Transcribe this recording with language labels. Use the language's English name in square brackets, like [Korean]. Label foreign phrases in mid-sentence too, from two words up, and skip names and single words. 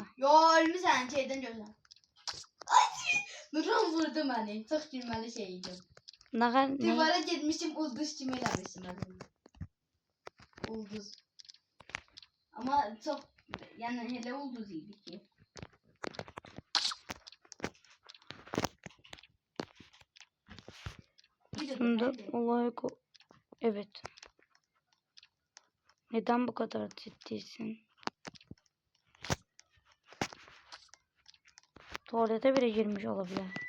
[Azerbaijani] Yo, ölmüsən, şeydən görsən. Ay! Nuran vurdu məni. Çox gülməli şey idi. Ne? Divara getmişim, ulduz kimi eləmişim mən. Ulduz. Amma çox, yəni elə ulduz idi ki. [Turkish] Aslında olay evet. Neden bu kadar ciddisin? Tuvalete bile girmiş olabilir.